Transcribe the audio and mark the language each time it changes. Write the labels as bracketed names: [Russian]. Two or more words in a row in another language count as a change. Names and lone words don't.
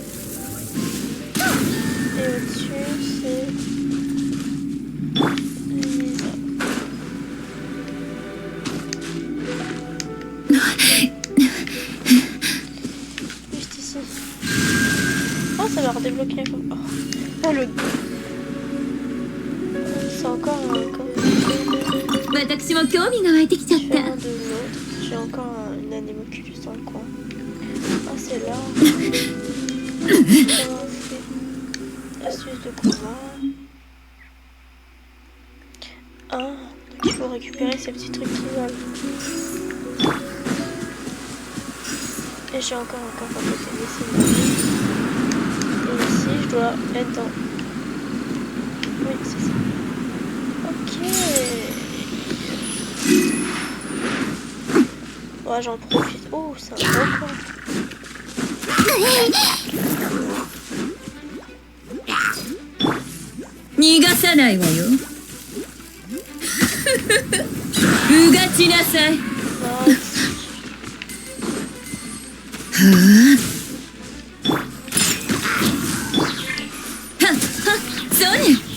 [French] Et au-dessus, c'est Lisa. Juste ici. Oh, ça va redébloquer un peu. Oh, ah, le... C'est encore un coffre. [Japanese] 私も興味が湧いてきちゃった。 [French] Différent de l'autre. J'ai encore un animocule dans le coin. Ah, c'est là. Comment on fait? Astuce de combat. Ah, donc il faut récupérer ces petits trucs qui volent. Et j'ai encore un coffre à côté de ici. Et ici, je dois être dans... Oui, c'est ça. Ok. Ouais, j'en profite. Oh, c'est un gros coffre. [Japanese] 逃がさないわよ。うがちなさい。 Nice. はっはっ、そうね。